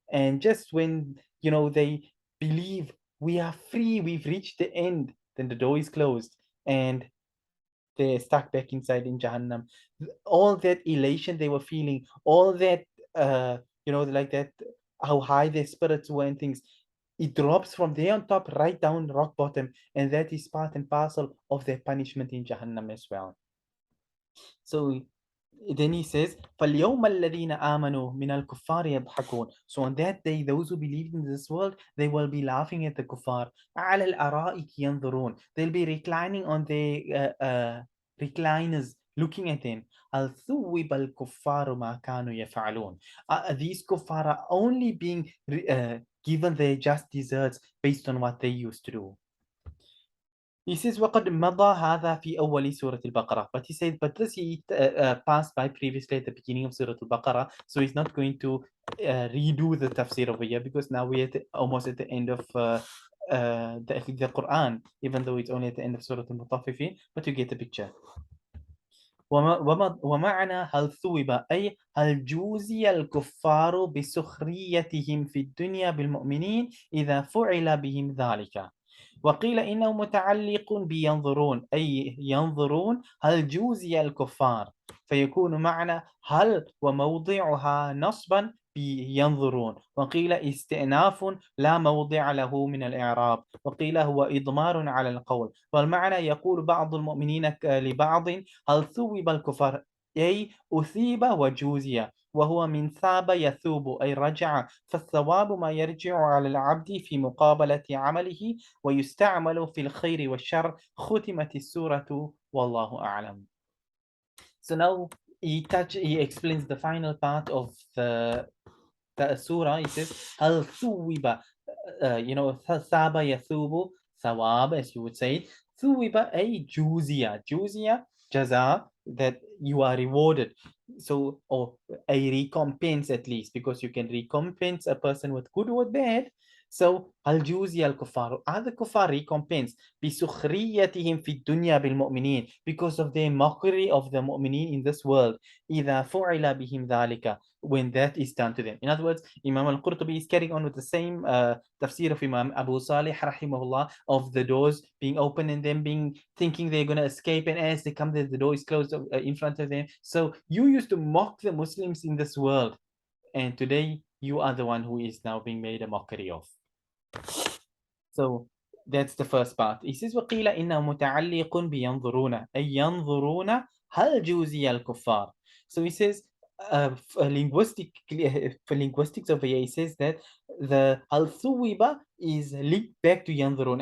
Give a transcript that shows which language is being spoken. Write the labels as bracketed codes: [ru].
[en] And just when, you know, they believe we are free, we've reached the end, then the door is closed and they're stuck back inside in Jahannam. All that elation they were feeling, all that, you know, like that, how high their spirits were and things, it drops from there on top right down rock bottom, and that is part and parcel of their punishment in Jahannam as well. So then he says, [ar] فَالْيَوْمَ الَّذِينَ آمَنُوا مِنَ الْكُفَّارِ يَضْحَكُونَ. [en] So on that day, those who believed in this world, they will be laughing at the kuffar. [ar] عَلَى الْأَرَائِكِ يَنْظُرُونَ. [en] They'll be reclining on their recliners, looking at them. [ar] هَلْ ثُوِّبَ الْكُفَّارُ مَا كَانُوا يَفْعَلُونَ. [en] These kuffar are only being given their just deserts based on what they used to do. He says, [ar] وَقَدْ مَضَى هَذَا فِي أَوَّلِ سُورَةِ الْبَقَرَةِ. [en] But he said, but this he passed by previously at the beginning of Surah Al-Baqarah, so he's not going to redo the tafsir over here, because now we're almost at the end of the Quran, even though it's only at the end of Surah Al-Mutaffifin, but you get the picture. [ar] ومعنى هل ثوب أي هل جوزي الكفار بسخريتهم في الدنيا بالمؤمنين إذا فعل بهم ذلك. وقيل إنه متعلق بينظرون، أي ينظرون هل جوزي الكفار، فيكون معنى هل وموضعها نصبا بينظرون. وقيل استئناف لا موضع له من الإعراب. وقيل هو إضمار على القول. والمعنى يقول بعض المؤمنين لبعض هل ثوب الكفار، أي أثيب وجوزي، وهو من ثاب يثوب أي رجع. فالثواب ما يرجع على العبد في مقابلة عمله ويستعمل في الخير والشر. ختمت السورة والله أعلم. [en] So now he explains the final part of the surah. He says [ar] هل ثوب, [en] you know, [ar] ثاب يثوب, ثواب [en] as you would say. [ar] ثوب أي جوزية, جوزية jaza, [en] that you are rewarded. So, or a recompense at least, because you can recompense a person with good or bad. So, [ar] هل جوزي الكفار, [en] are the kuffar recompensed [ar] بسخريتهم في الدنيا بالمؤمنين, [en] because of their mockery of the mu'mineen in this world, [ar] إذا فعل بهم ذلك, [en] when that is done to them. In other words, Imam Al-Qurtubi is carrying on with the same tafsir of Imam Abu Salih rahimahullah, of the doors being open and them being thinking they're going to escape, and as they come there, the door is closed in front of them. So you used to mock the Muslims in this world, and today you are the one who is now being made a mockery of. So that's the first part. He says [ar] وقيل إنه متعلق بينظرون أي ينظرون هل جوزي الكفار. [en] So he says for linguistics over here, he says that the [ar] هل ثوب [en] is linked back to ينظرون.